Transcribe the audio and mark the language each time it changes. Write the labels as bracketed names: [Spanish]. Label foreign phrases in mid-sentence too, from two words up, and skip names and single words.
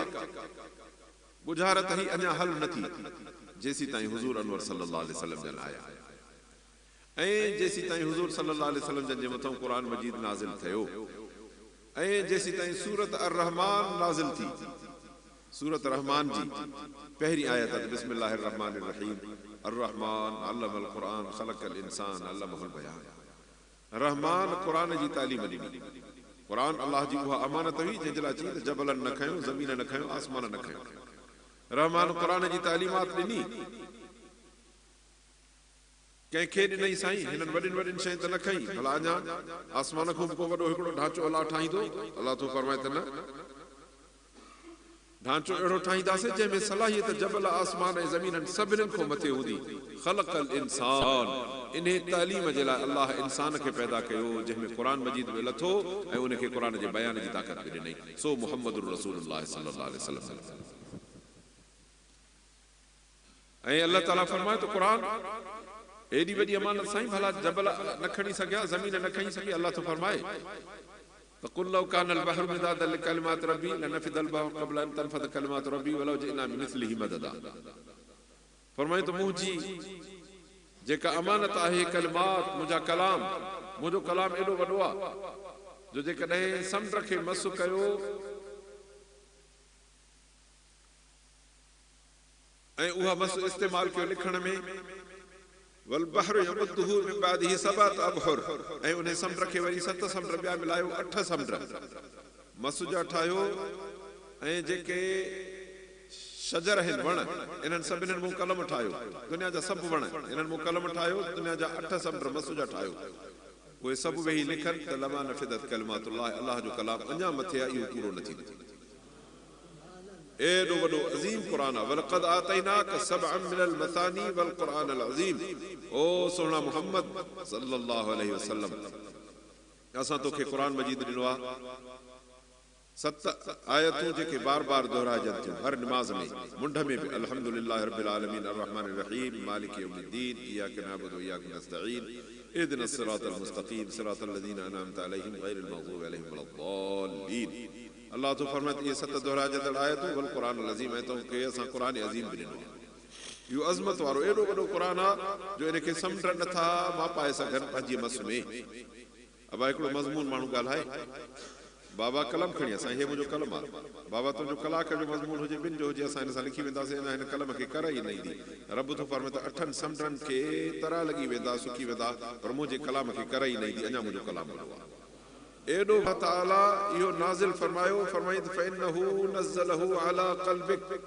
[Sindhi] गुज़ारत ही अञा हल न थी जेसीं ताईं हुज़ूर अनवर [Arabic] صلى الله عليه وسلم [Sindhi] जन आया ऐं जेसीं ताईं हुज़ूर सल्लल्लाहु [Arabic] عليه وسلم [Sindhi] जन जे मथां क़ुरान मजीद नाज़िल थियो ऐं जेसीं ताईं सूरत अर रहमान नाज़िल थी सूरत रहमान जी पहिरीं आयत [Arabic] بسم الله الرحمن الرحيم الرحمن علم القرآن خلق الإنسان علمه البيان [Sindhi] रहमान क़ुरान जी तालीम ॾिनी क़ुरान अल्लाह जी उहा अमानत हुई जंहिंजे लाइ चई त जबलनि न खयो ज़मीन न खयो आसमान न खयो रहमान क़ुरान जी तालीमात ॾिनी कंहिंखे ॾिनई साईं हिननि वॾियुनि शयुनि त न खई भला अञा आसमान खां को वॾो हिकिड़ो ढांचो अलाह ठाहींदो अलाह तो फरमाए त न ढांचो अहिड़ो ठाहींदासीं जंहिंमें सलाहियत जबल आसमान ऐं ज़मीननि सभिनीनि खां मथे हूंदी [Arabic] خلق الإنسان [Sindhi] इन तालीम जे लाइ अल्लाह इंसान खे पैदा कयो जंहिंमें क़ुरान मजीद में लथो ऐं उनखे क़ुरान जे बयान जी ताक़त बि ॾिनई सो [Arabic] محمد رسول الله صلى الله عليه وسلم [Sindhi] ऐं अल्लाह ताला फरमाए तो क़ुरान एॾी वॾी अमानत साईं भला जबल न खणी सघिया ज़मीन न खणी सघी अल्लाह तो फरमाए [Arabic] فقل لو كان البحر مدادا لكلمات ربي لنفد البحر قبل ان تنفد كلمات ربي ولو جئنا بمثله مددا [Sindhi] فرمائے تو मुंहिंजी जेका अमानत आहे कलमात मुंहिंजा कलाम मुंहिंजो कलाम एॾो वॾो आहे जो जेकॾहिं समुंड खे मस कयो ऐं उहा मस इस्तेमालु कयो लिखण में [Arabic] والبحر يمده من بعده سبعة أبحر [Sindhi] ऐं उन समुंड खे वरी 7 समुंड ॿिया मिलायो 8 समुंड मसूजा ठाहियो ऐं जेके शजर आहिनि वण इन्हनि सभिनीनि मूं कलम ठाहियो दुनिया जा सभु वण इन्हनि मूं कलम ठाहियो दुनिया जा 8 समुंड मसूजा ठाहियो उहे सभु वेही लिखनि त [Arabic] ما نفدت كلمات الله [Sindhi] अल्लाह जो कलाम अञा मथे आहे इहो पूरो न थींदो एॾो वॾो अज़ीम क़ुरान आहे [Arabic] ولقد آتيناك سبعا من المثاني والقرآن العظيم [Sindhi] ओ सोना मुहम्मद [Arabic] صلى الله عليه وسلم [Sindhi] असां तोखे क़ुरान मजीद ॾिनो आहे 7 आयतूं जेके बार बार दोहराइजनि थियूं हर निमाज़ में मुंड में बि [Arabic] الحمد لله رب العالمين الرحمن الرحيم مالك يوم الدين إياك نعبد وإياك نستعين اهدنا الصراط المستقيم صراط الذين أنعمت عليهم غير المغضوب عليهم ولا الضالين [Sindhi] अल्लाह तो फरमाए ये 7 दोहराइजंदड़ आयतूं [Arabic] والقرآن العظيم ऐं [Sindhi] तोखे असां क़ुरान अज़ीम बि ॾिनो इहो अज़मत वारो एॾो वॾो क़ुरान आहे जो इनखे समुंड नथा मापाए सघनि पंहिंजी मस में अब हिकिड़ो मज़मून माण्हू ॻाल्हाए बाबा कलम खणी असां हे मुंहिंजो कलम आहे बाबा तुंहिंजो कलाक जो मज़मून हुजे ॿिनि जो हुजे असां हिन सां लिखी वेंदासीं अञा हिन कलम खे कर ई न ईंदी रब थो फरमाए त 8 समुंडनि खे तरा लॻी वेंदा सुकी वेंदा पर मुंहिंजे कलाम खे कर ई न ईंदी अञा मुंहिंजो कलाम वॾो आहे एॾो ताला इहो नाज़िल फरमायो फरमाई त [Arabic] فإنه نزله على قلبك